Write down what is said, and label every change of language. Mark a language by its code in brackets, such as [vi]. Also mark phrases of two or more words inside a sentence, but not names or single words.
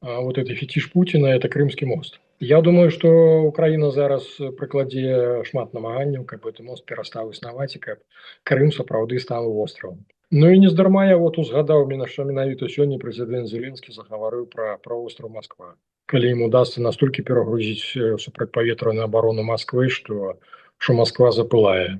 [ru] вот это фетиш Путина – это Крымский мост. [be] Я думаю, што Украіна зараз прыкладзе шмат намаганняў, каб гэты мост перастаў існаваць і каб Крым сапраўды стаў востравам. Ну і нездарма я вот узгадаў, што менавіта сёння прэзідэнт Зеленскі загаварыў пра востраў Масква. Калі ім удасца настолькі перагрузіць супрацьпаветраную абарону Масквы, што Масква запылае.